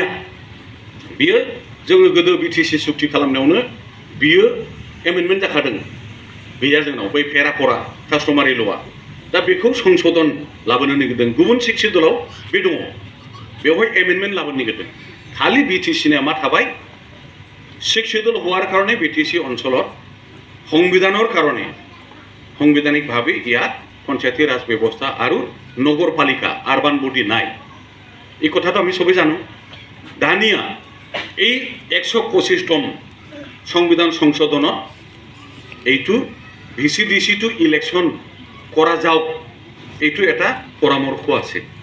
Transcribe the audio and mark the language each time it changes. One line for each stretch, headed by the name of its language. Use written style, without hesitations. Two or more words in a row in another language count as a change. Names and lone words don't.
Bodo: बियो जोङो गोदो बिटिसि सुक्ति खालामनायावनो बियो एमेन्डमेन्ट जाखादों। गैया जोंनाव बै पेरा 4आ कास्टमारि ल'आ। दा बेखौ संशोधन लाबोनो नागिरदों। गुबुन सिक्स शिड्युलाव बे दङ, बेवहाय एमेन्डमेन्ट लाबोनो नागिरदों। खालि बिटिसिनिया मा थाबाय?
Assamese: ছিক্স শিডিউল হোৱাৰ কাৰণে বিটিচি अঞ্চলত সংবিধানৰ কাৰণে সাংবিধানিকভাৱে ইয়াত পঞ্চায়তী ৰাজ ব্যৱস্থা আৰু নগৰপালিকা আৰবান বডি নাই। এই কথাটো আমি সবেই জানো। দানিয়া এই 125তম সংবিধান সংশোধনত এইটো
English: VCDC to election
Assamese: কৰা যাওক, এইটো এটা পৰামৰ্শ আছে।